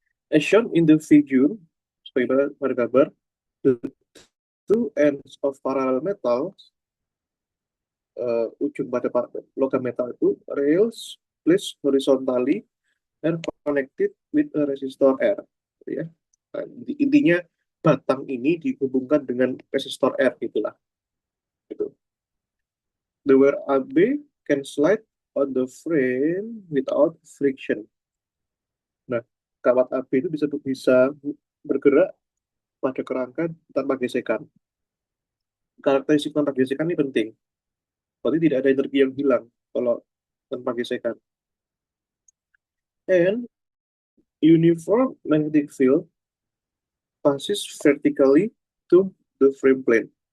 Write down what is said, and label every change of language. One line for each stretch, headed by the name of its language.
English: As shown in the figure,
Indonesian: sebagai pada gambar,
English: the two ends of parallel metal,
Indonesian: ujung pada logam metal itu,
English: rails placed horizontally and connected with a resistor R.
Indonesian: Gitu ya. Nah, intinya batang ini dihubungkan dengan resistor R gitulah. Gitu.
English: The wear AB can slide on the frame without friction.
Indonesian: Nah, kawat AB itu bisa bergerak pada kerangka tanpa gesekan. Karakteristik tanpa gesekan ini penting. Berarti tidak ada energi yang hilang kalau tanpa gesekan.
English: And uniform magnetic field passes vertically to the frame plane.